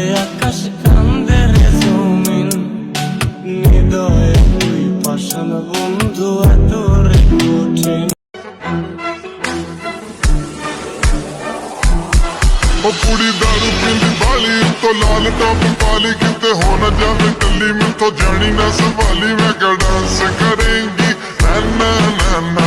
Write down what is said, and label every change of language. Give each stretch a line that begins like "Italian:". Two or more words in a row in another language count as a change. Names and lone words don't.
Bangla: আকাশ, কান্দে রে জমিন, হৃদয়ে তুই পাষাণ বন্ধু এত রে কঠিন।
Punjabi: ਉਹ ਕੁੜੀ ਦਾਰੂ ਪੀਂਦੀ ਬਾਲੀ ਤੋਂ ਲਾਲ ਟਾਪ ਪਾਲੀ, ਕਿਤੇ ਹੋ ਨਾ ਜਾਵੇ ਕੱਲੀ ਮੈਥੋਂ ਜਾਣੀ ਨਾ ਸੰਭਾਲੀ। ਮੈਂ ਕਿਹਾ ਡਾਂਸ ਕਰੇਂਗੀ ਨਾ ਨਾ ਨਾ ਨਾ